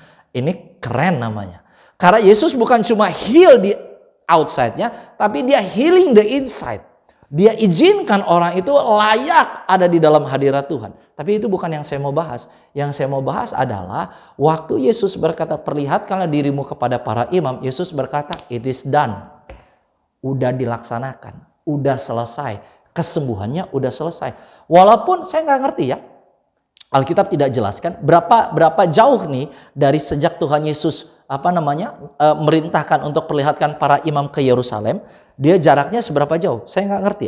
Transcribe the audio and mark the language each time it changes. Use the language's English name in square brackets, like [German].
[Indonesian] Ini keren namanya. Karena Yesus bukan cuma heal di outside-nya, tapi dia [English] healing the inside. [Indonesian] Dia izinkan orang itu layak ada di dalam hadirat Tuhan. Tapi itu bukan yang saya mau bahas. Yang saya mau bahas adalah waktu Yesus berkata, "Perlihatkanlah dirimu kepada para imam." Yesus berkata, [English] "It is done." [Indonesian] Udah dilaksanakan. Udah selesai. Kesembuhannya udah selesai. Walaupun saya nggak ngerti ya. Alkitab tidak jelaskan berapa jauh nih dari sejak Tuhan Yesus merintahkan untuk perlihatkan para imam ke Yerusalem, dia jaraknya seberapa jauh? Saya nggak ngerti.